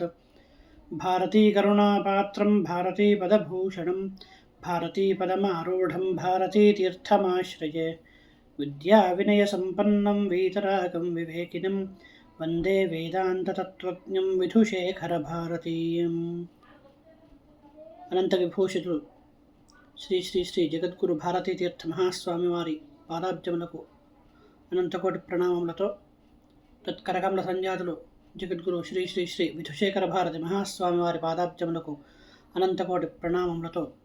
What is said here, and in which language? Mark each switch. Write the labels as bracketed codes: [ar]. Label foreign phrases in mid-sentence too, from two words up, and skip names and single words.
[sa] भारती करुणापात्रं भारतीपदभूषणं भारतीपदमारूढं भारतीतीर्थमाश्रये। विद्याविनयसम्पन्नं वीतरागं विवेकिनं वन्दे वेदान्ततत्त्वज्ञं विधुशेखरभारतीयम्। [te] అనంత విభూషితులు శ్రీ శ్రీ శ్రీ జగద్గురు భారతీ తీర్థ మహాస్వామి వారి పాదాబ్జములకు అనంతకోటి ప్రణామములతో తత్కరకమల సంజాతులు జగద్గురు శ్రీ శ్రీ శ్రీ విధుశేఖర భారతి మహాస్వామి వారి పాదాబ్జములకు అనంతకోటి ప్రణామములతో